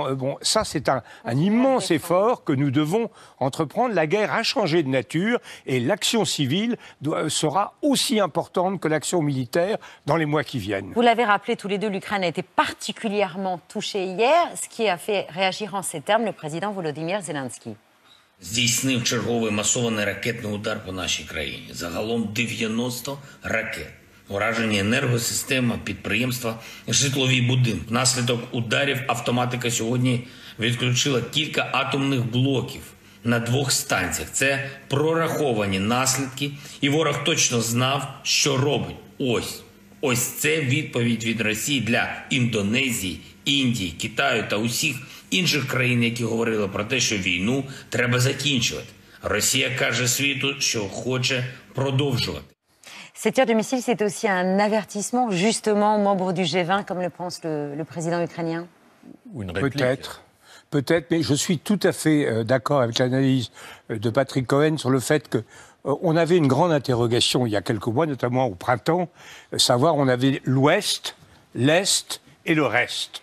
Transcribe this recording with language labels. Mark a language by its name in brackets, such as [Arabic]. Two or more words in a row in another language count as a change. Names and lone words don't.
[French] ça c'est un immense effort que nous devons entreprendre. La guerre a changé de nature et l'action civile sera aussi importante que l'action militaire dans les mois qui viennent. Vous l'avez rappelé tous les deux, l'Ukraine a été particulièrement touchée hier, ce qui a fait réagir en ces termes le président Volodymyr Zelensky. [Ukrainian] Здійснив черговий масований ракетний удар по нашій країні. Загалом 90 ракет. Уражені енергосистема, підприємства, житлові будинки. Внаслідок ударів автоматика сьогодні відключила кілька атомних блоків на 2 станціях. Це прораховані наслідки, і ворог точно знав, що робить. Ось це відповідь від Росії для Індонезії, Індії, Китаю та усіх інших країн, які говорили про те, що війну треба закінчувати. Росія каже світу, що хоче продовжувати. [French] Ces tirs de missiles, c'est aussi un avertissement, justement, aux membres du G20, comme le pense le président ukrainien? Ou une réplique? Peut-être, mais je suis tout à fait d'accord avec l'analyse de Patrick Cohen sur le fait que on avait une grande interrogation il y a quelques mois, notamment au printemps, savoir on avait l'Ouest, l'Est et le reste.